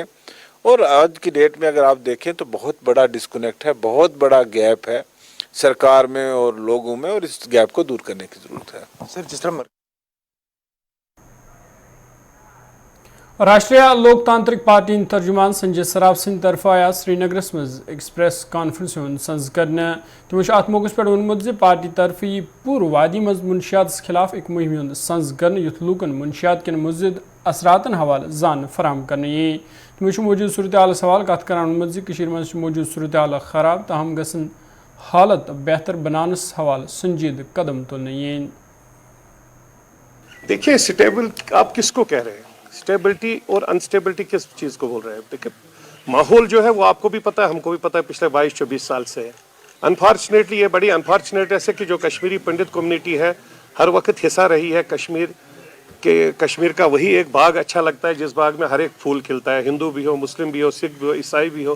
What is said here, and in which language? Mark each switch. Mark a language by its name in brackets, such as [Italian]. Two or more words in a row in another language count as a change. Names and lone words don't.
[Hindi] और आज की डेट में अगर आप देखें तो बहुत बड़ा डिस्कनेक्ट है, बहुत बड़ा गैप है सरकार में और लोगों में, और इस गैप को दूर करने की ज़रूरत है। सर, जिस तरह [Kashmiri] राष्ट्रीय लोकतांत्रिक पार्टी तर्जुमान संजय सराफ सिंह तरफ आया श्रीनगरस मज [English] express conference [Kashmiri] सज कर तमो अत मौके पे वोनमुत पार्टी तरफ यह पूर्व वादी मज मुनशियात खिलाफ एक मुहिम सज कर युथ लूकन मुनशियात कन मज़ीद असरातन हवाले जान फराम कर तमो मौजूद सूरत हाल सवाल कत कर मज मौजूद सूरत हाल खराब, तहम गसन हालत बेहतर बनानस हवाले संजीद कदम तुलने। [Hindi] देखिए, स्टेबल आप किसको कह रहे हैं? स्टेबिलिटी और अनस्टेबिलिटी किस चीज़ को बोल रहे हैं? देखिए, माहौल जो है वो आपको भी पता है, हमको भी पता है, पिछले 22-24 साल से है। अनफॉर्चुनेटली ये बड़ी अनफॉर्चुनेट है कि जो कश्मीरी पंडित कम्युनिटी है हर वक्त हिस्सा रही है कश्मीर का वही एक बाग अच्छा लगता है जिस बाग में हर एक फूल खिलता है, हिंदू भी हो, मुस्लिम भी हो, सिख भी हो, ईसाई भी हो।